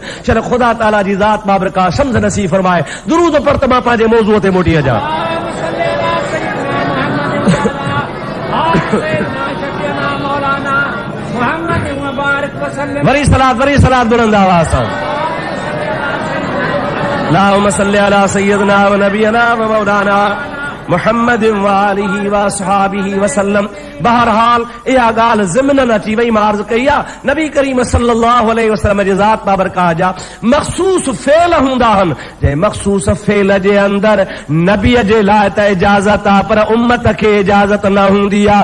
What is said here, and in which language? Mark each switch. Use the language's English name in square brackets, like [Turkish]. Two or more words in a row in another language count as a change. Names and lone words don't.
[Sindhi] चल ख़ुदा ताला जी ज़ात बाबरकात सम्झ नसीब फरमाए। दुरूद पर त मां पंहिंजे मौज़ूअ ते मोटी अचां। वरी सलात बुलंद आवाज़ सां। [Arabic] اللهم صل على سيدنا ونبينا ومولانا محمد وآله وصحبه وسلم. [Sindhi] बहरहाल इहा ॻाल्हि ज़िमनन अची वई। मां अर्ज़ कई आहे नबी करीम [Arabic] صلى الله عليه وسلم [Sindhi] जी ज़ात बाबरकात जा मख़सूस फ़ेल हूंदा आहिनि। जंहिं मख़सूस फ़ेल जे अंदरि नबीअ जे लाइ त इजाज़त आहे, पर उम्मत खे इजाज़त न हूंदी आहे।